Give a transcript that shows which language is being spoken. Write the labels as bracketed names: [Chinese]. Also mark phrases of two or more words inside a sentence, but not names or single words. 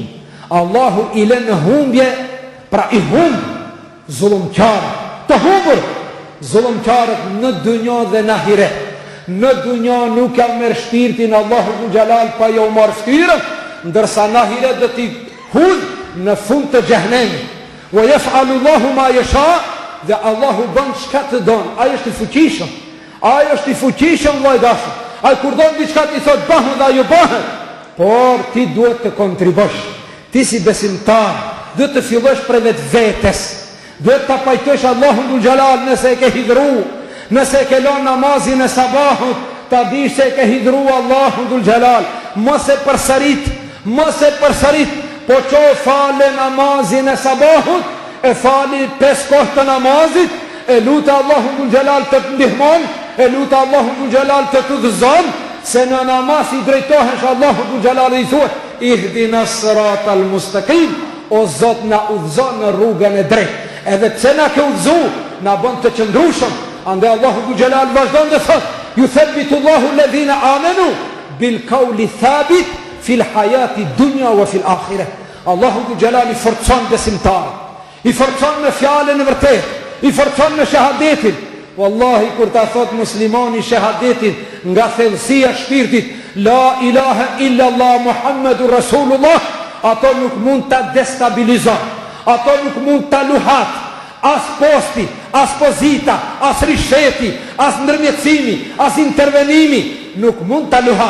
[Albanian] Allahu i lën në humbje, pra i humb zullumqarët, të humbur zullumqarët në dunjë dhe në ahiret. Në dunjë nuk ka merr shpirtin Allahu ibn Xhelal pa jo marr shtyrën, ndërsa në ahiret do t'i hudh në fund të xhehenemit. [Arabic] وَيَفْعَلُ اللَّهُ مَا يَشَاءُ, [Albanian] dhe Allahu bën çka të don. Ai është i fuqishëm. Ai është i fuqishëm vllajdashë. Ai kur don diçka ti thot bëhu dhe ajo bëhet. Por ti duhet të kontribosh. Ti si besimtar duhet të fillosh prej vetvetes. Duhet ta pajtosh Allahun dhul xhelal nëse e ke hidhru, nëse e ke lënë namazin e sabahut, ta dish se e ke hidhru Allahun dhul xhelal. Mos e përsërit, po ço falë namazin e sabahut, e fali 5 kohë të namazit, e lutë Allahun dhul xhelal të të ndihmon, e lutë Allahun dhul xhelal të të udhëzon, se në namaz i drejtohesh Allahun dhul xhelal i thuhet: [Arabic] "اهدنا الصراط المستقيم", [Albanian] o Zot na udhëzon në rrugën e drejtë. Edhe pse na ke udhëzu, na bën të qëndrueshëm. Andaj Allahu dhul xhelal vazhdon dhe thot: [Arabic] "يثبت الله الذين آمنوا بالقول الثابت في الحياة الدنيا وفي الآخرة." [Albanian] Allahu dhul xhelal i forcon besimtarët, i forcon me fjalën e vërtetë, i forcon me shahadetin. Wallahi kur ta thot muslimani shahadetin nga thellësia e shpirtit, [Arabic] لا إله إلا الله محمد رسول الله, [Albanian] ato nuk mund ta destabilizon, ato nuk mund ta luhat, as posti, as pozita, as risheti, as ndërmjetësimi, as intervenimi, nuk mund ta luhat.